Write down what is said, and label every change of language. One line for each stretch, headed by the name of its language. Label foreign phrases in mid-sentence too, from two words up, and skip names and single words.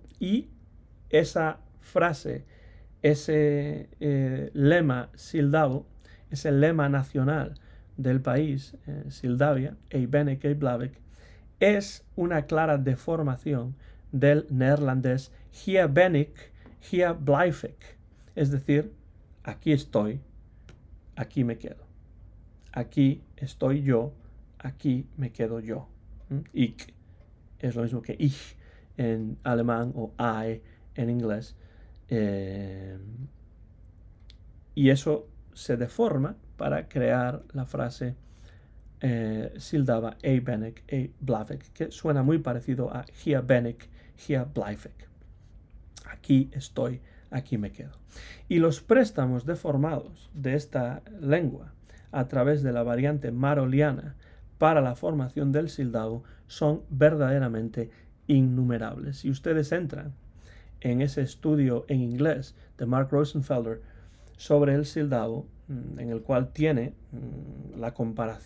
Spanish: Y esa frase, ese lema sílabo, ese lema nacional del país, Moldavia, Ei Benec, ei Blavec, es una clara deformación del neerlandés
Dutch: Hier ben ik, hier blijf ik,
Spanish: es decir, aquí estoy, aquí me quedo. Aquí estoy yo, aquí me quedo yo. Ich es lo mismo que ich en alemán o I en inglés. Y eso se deforma para crear la frase sílaba Ei Benec, ei Blavec, que suena muy parecido a
Dutch: Hier ben ik, hier blijf ik.
Spanish: Aquí estoy, aquí me quedo. Y los préstamos deformados de esta lengua a través de la variante maroliana para la formación del sílabo son verdaderamente innumerables. Si ustedes entran en ese estudio en inglés de Mark Rosenfelder sobre el sílabo, en el cual tiene la